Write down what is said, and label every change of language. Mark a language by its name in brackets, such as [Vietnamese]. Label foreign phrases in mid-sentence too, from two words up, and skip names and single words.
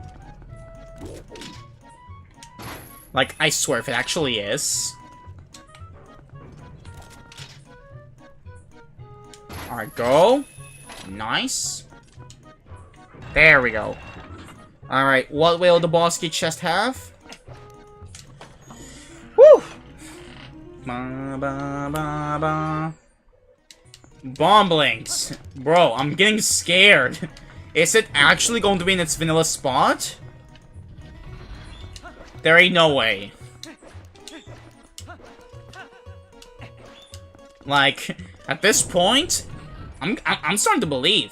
[English] Like, I swear, if it actually is. Alright, go. Nice. There we go. Alright, what will the boss key chest have? Woo! Ba, ba, ba, ba. Bomb blinks. Bro, I'm getting scared. Is it actually going to be in its vanilla spot? There ain't no way. Like, at this point, I'm starting to believe.